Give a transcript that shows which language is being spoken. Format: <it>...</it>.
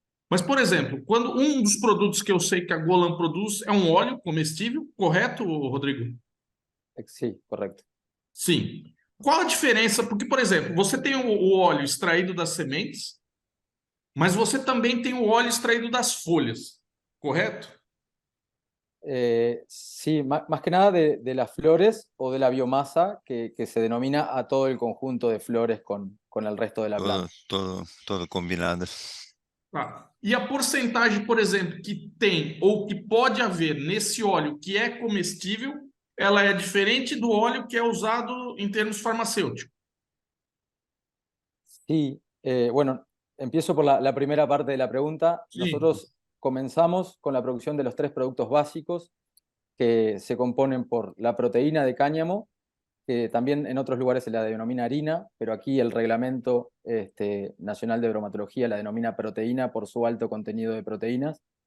<pt>Mas, por exemplo, quando um dos produtos que eu sei que a Golan produz é um óleo comestível, correto, Rodrigo?</pt> <es>Sí, correcto.</es> <pt>Sim. Qual a diferença? Porque, por exemplo, você tem o óleo extraído das sementes Mas você também tem o óleo extraído das folhas, correto?</pt> <es>Sí, más que nada de las flores o de la biomasa que se denomina a todo el conjunto de flores con el resto de la planta. Todo combinado.</es> <pt>Tá. E a porcentagem, por exemplo, que tem ou que pode haver nesse óleo que é comestível, ela é diferente do óleo que é usado em termos farmacêuticos.</pt> <es>Sí, bueno, empiezo por la primera parte de la pregunta. Sí. Nosotros comenzamos con la producción de los 3 productos básicos que se componen por la proteína de cáñamo, que también en otros lugares se la denomina harina, pero aquí el Reglamento Nacional de Bromatología la denomina proteína por su alto contenido de proteínas.</es>